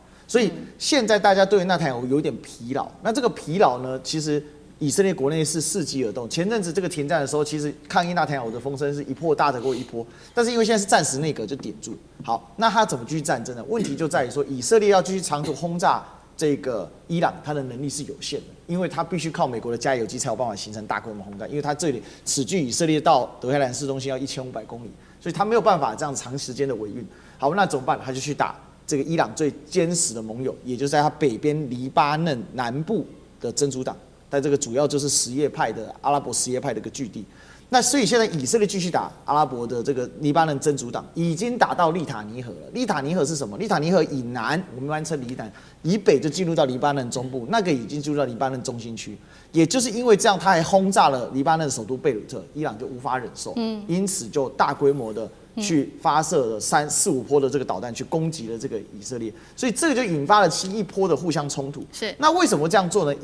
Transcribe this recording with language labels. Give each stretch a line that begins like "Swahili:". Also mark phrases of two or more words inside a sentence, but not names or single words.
Chinese: 所以現在大家對納坦雅胡有點疲勞。那這個疲勞呢，其實以色列國內是伺機而動。前陣子這個停戰的時候，其實抗議納坦雅胡的風聲是一波大得過一波，但是因為現在是暫時內閣就點住。好，那他怎麼繼續戰爭呢？問題就在於說，以色列要繼續長途轟炸這個伊朗，它的能力是有限的，因為它必須靠美國的加油機才有辦法形成大規模轟炸，因為它這裡此距以色列到德黑蘭市中心要1500公里，所以它沒有辦法這樣長時間的維運。好，那怎麼辦？他就去打這個伊朗最堅實的盟友，也就是在他北邊黎巴嫩南部的真主黨，但這個主要就是什葉派的阿拉伯什葉派的一個據地。那所以現在以色列繼續打阿拉伯的这個黎巴嫩真主黨，已經打到利塔尼河了。利塔尼河是什麼？利塔尼河以南，我們一般稱黎南，以北就進入到黎巴嫩中部，那個已經進入到黎巴嫩中心區。也就是因為這樣，他還轟炸了黎巴嫩首都貝魯特，伊朗就無法忍受，因此就大規模的去發射了3、4、5波的這個導彈去攻擊了這個以色列，所以這個就引發了一波的互相衝突。是，那為什麼這樣做呢？